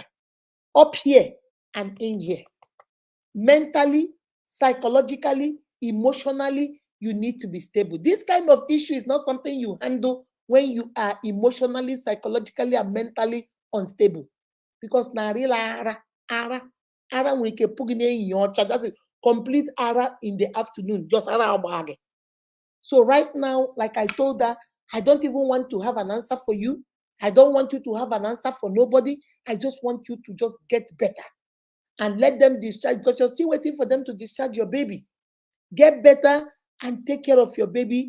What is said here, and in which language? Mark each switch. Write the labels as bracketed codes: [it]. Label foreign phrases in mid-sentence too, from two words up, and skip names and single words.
[en] Up here and in here. Mentally, psychologically, emotionally, you need to be stable. This kind of issue is not something you handle when you are emotionally, psychologically, and mentally unstable. [ig] Because na real ara nwere ike pụ gị n'ehihie ọcha, [en] that's a complete ara in the afternoon, just [ig] ara agba gị. [en] So right now, like I told her, I don't even want to have an answer for you. I don't want you to have an answer for nobody. I just want you to just get better and let them discharge, because you're still waiting for them to discharge your baby. Get better and take care of your baby.